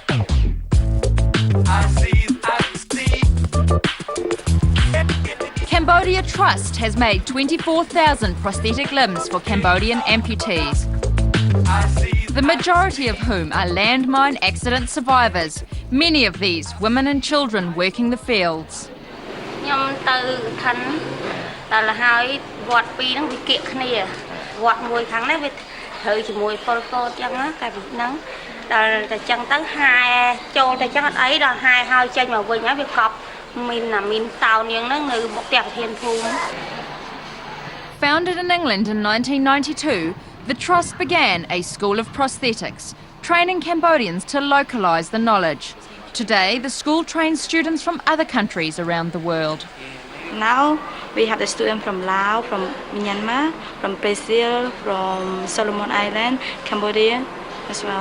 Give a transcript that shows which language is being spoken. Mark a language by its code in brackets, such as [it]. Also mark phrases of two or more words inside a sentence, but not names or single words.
[en] Cambodia Trust has made 24,000 prosthetic limbs for Cambodian amputees, the majority of whom are landmine accident survivors, many of these women and children working the fields. [km] ខ្ញុំទៅឋិនដល់ហើយវត្តពីរហ្នឹងវាគៀកគ្នាវត្តមួយខាងនេះវាត្រូវជាមួយពលពតអញ្ចឹងណាតែពីហ្នឹងដល់តែអញ្ចឹងទៅហែចូលតែអញ្ចឹងអត់អីដល់ហែហើយចេញមកវិញហើយវាកប់មានតោនាងហ្នឹងនៅមុខផ្ទះប្រធានភូមិ [en] Founded in England in 1992, the Trust began a school of prosthetics, training Cambodians to localise the knowledge. Today, the school trains students from other countries around the world. Now we have the students from Laos, from Myanmar, from Brazil, from Solomon Island, Cambodia as well.